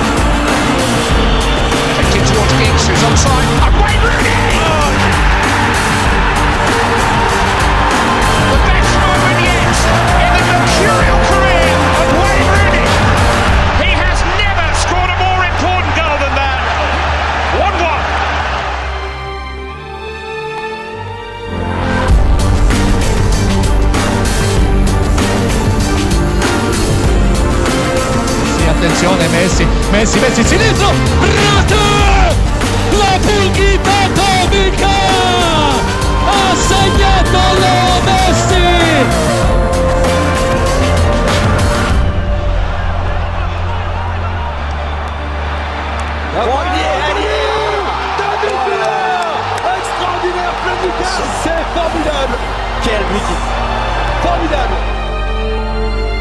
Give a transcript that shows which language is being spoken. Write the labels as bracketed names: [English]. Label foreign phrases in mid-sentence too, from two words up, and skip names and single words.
[English] Taking towards Giggs, who's onside. And Wayne Rooney! The best moment yet in the mercurial career of Wayne Rooney. He has never scored a more important goal than that. 1-1. [Italian] Attenzione Messi, sinistro, rete, [Spanish] la pulghita atomica, [Italian] ha segnato Leo Messi. [French] Extraordinaire, plein du c'est formidable. Quel but formidable.